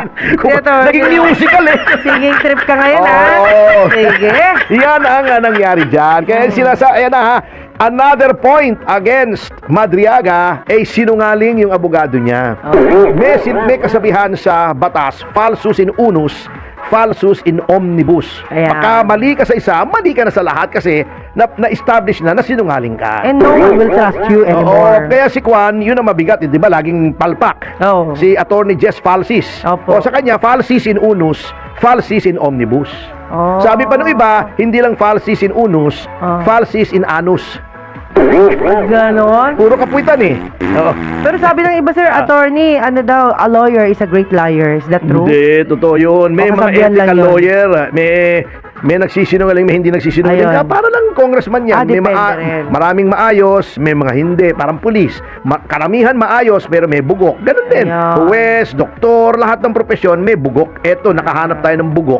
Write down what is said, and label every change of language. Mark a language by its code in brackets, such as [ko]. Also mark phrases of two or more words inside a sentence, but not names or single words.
[tl] Ito, Naging musical eh. [en] Singing trip [tl] ka ngayon, Oo. Sige. Yan ang nangyari dyan. Kaya ayan na ha. [en] Another point against [tl] Madriaga ay sinungaling yung abogado niya. May kasabihan sa batas, [la] falsus in unus, falsus in omnibus. [tl] Ayan. Pagka mali ka sa isa, mali ka na sa lahat kasi na-establish na sinungaling ka. [en] And no one will trust you [tl] Oo, [en] anymore. [tl] kaya si Kwan, yun ang mabigat, di ba? Laging palpak. Oo. Si Attorney Jess Falsis. Opo. O sa kanya, [la] falsis in unus, falsis in omnibus. Oh. [tl] Sabi pa nung iba, hindi lang [la] falsis in unus, Oh. falsis in anus. [tl] Ganon. Puro kapuitan eh. Oo. Pero sabi ng iba, sir, attorney, ano daw, [en] a lawyer is a great liar. Is that true? [tl] Hindi, totoo yun. May O, mga kasabihan lang ethical yun. lawyer, may nagsisinungaling, may hindi nagsisinungaling. Ayun. Para lang congressman yan. May Depende rin. maraming maayos, may mga hindi. Parang pulis. Karamihan maayos, pero may bugok. Ganun din. Ayun. Huwes, doktor, lahat ng profesyon may bugok. Eto, nakahanap tayo ng bugok